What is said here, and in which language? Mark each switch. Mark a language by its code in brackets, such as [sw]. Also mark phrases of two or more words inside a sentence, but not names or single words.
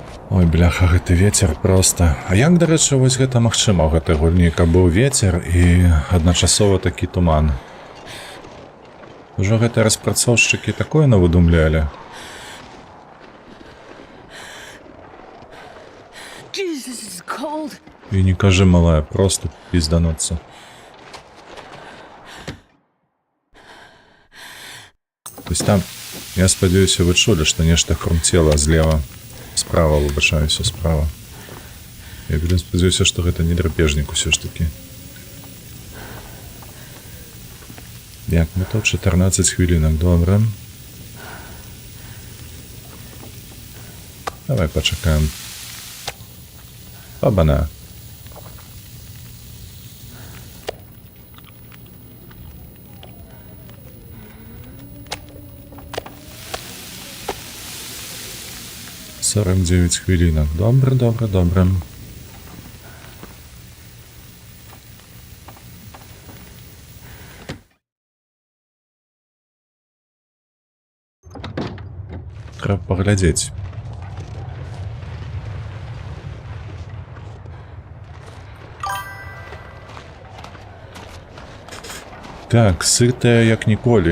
[be] Ой, бляха, гэты вецер проста. А як, дарэчы, вось гэта магчыма ў гэтай гульні, каб быў вецер і адначасова такі туман? Ужо гэтыя распрацоўшчыкі такое навыдумлялі. [en] Jesus, it's cold. [be] І не кажы, малая, просто піздануцца. [ru] То есть [be] там, я спадзяюся, вы чулі, што нешта хрумцела злева. Справа, выбачаюся, справа. Я вельмі спадзяюся, што гэта не драпежнік усё ж такі. Як, мы тут 14 хвілінак, добра. Давай пачакаем. Оба-на. Сорок 9 хвілінок. [uk] Добре, добре, добре. [be] Трэба паглядзець. Так, сытая як ніколі.